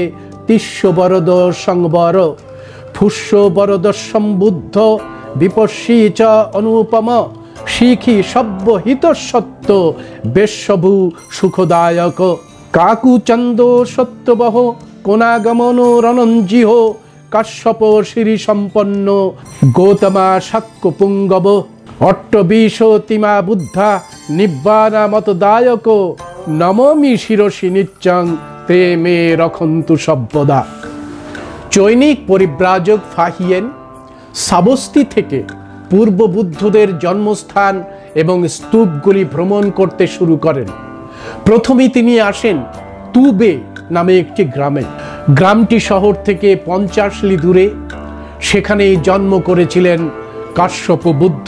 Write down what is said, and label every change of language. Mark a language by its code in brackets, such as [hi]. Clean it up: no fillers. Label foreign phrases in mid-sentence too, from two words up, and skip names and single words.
[pi] তিস্যবরদ সংবর, ফুষ্যবরদ সম্বুদ্ধ, বিপর্ষী চ অনুপম, শিখি সব্যহিত সত্য, বেশ্যভূ সুখদায়ক, কাকুচন্দ সত্যবহ, কোনাগমন রণঞ্জিহ কাশ্যপ শ্রী সম্পন্ন গৌতমা শাক্য পুঙ্গব অট্টবিশতিমা বুদ্ধা নিব্বানা মতদায়ক নমমি শিরসি নিচ্চং তে মে রক্ষন্তু সব্যদা। [bn] চৈনিক পরিব্রাজক ফাহিয়েন সাবস্তি থেকে পূর্ব বুদ্ধদের জন্মস্থান এবং স্তূপগুলি ভ্রমণ করতে শুরু করেন। প্রথমেই তিনি আসেন তুবে নামে একটি গ্রামে। গ্রামটি শহর থেকে 50 লি দূরে। সেখানেই জন্ম করেছিলেন কাশ্যপ বুদ্ধ।